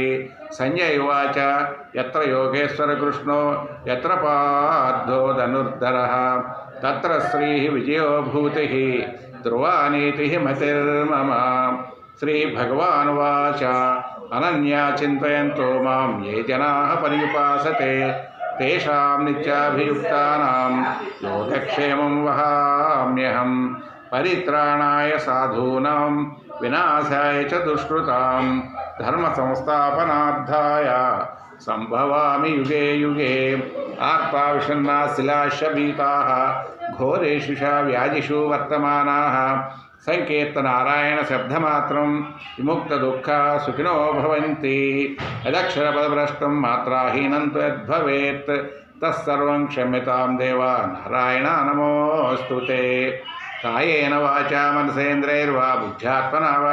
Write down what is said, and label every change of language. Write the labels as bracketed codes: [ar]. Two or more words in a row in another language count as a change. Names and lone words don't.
[sa] సంజయ్ ఉవాచ యత్ర యోగేశ్వర కృష్ణో యత్ర పార్థో ధనుర్ధరః. తత్ర శ్రీః విజయో భూతిః ధ్రువా నీతిః మతిర్మమ. శ్రీభగవానువాచ అనన్యా చింతయంతో మాం ఏ జనాః పర్యుపాసతే. తేషాం నిత్యాభియుక్తానాం యోగక్షేమం వహామ్యహం. పరిత్రాణాయ సాధూనాం వినాశాయ చ దుష్కృతాం ధర్మసంస్థాపనార్థాయ సంభవామి యుగే యుగే ఆర్తావిషన్నా శిలాశబీతాః ఘోరేషు వ్యాధిషు వర్తమానాః సంకీర్తనారాయణ శబ్దమాత్రం విముక్తదుఃఖ సుఖినో భవంతి యదక్షరపదభ్రష్టం మాత్రాహీనం యద్భవేత్ తత్సర్వం క్షమ్యతాం దేవ నారాయణ నమోస్తుతే కాయేన వాచా మనసేంద్రైర్వా బుద్ధ్యాత్మనా వా